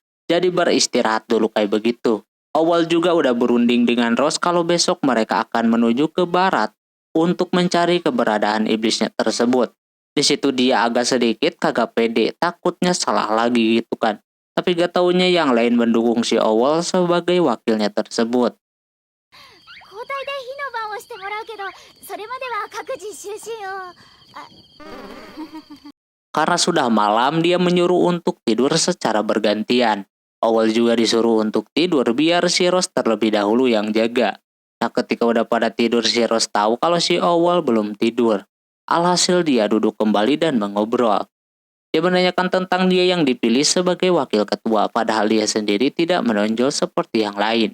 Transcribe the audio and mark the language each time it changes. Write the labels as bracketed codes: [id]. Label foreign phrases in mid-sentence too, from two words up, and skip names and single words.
[id] Jadi beristirahat dulu kayak begitu. Owol juga udah berunding dengan Ros kalau besok mereka akan menuju ke barat untuk mencari keberadaan iblisnya tersebut. Di situ dia agak sedikit kagak pede, takutnya salah lagi gitu kan. Tapi gak taunya yang lain mendukung si Owol sebagai wakilnya tersebut. [ja] 交代で火の番をしてもらうけど、それまでは各自就寝を。 [id] Karena sudah malam, dia menyuruh untuk tidur secara bergantian. Owol juga disuruh untuk tidur biar si Ros terlebih dahulu yang jaga. Nah, ketika udah pada tidur, si Ros tahu kalau si Owol belum tidur. Alhasil dia duduk kembali dan mengobrol. Dia menanyakan tentang dia yang dipilih sebagai wakil ketua, padahal dia sendiri tidak menonjol seperti yang lain.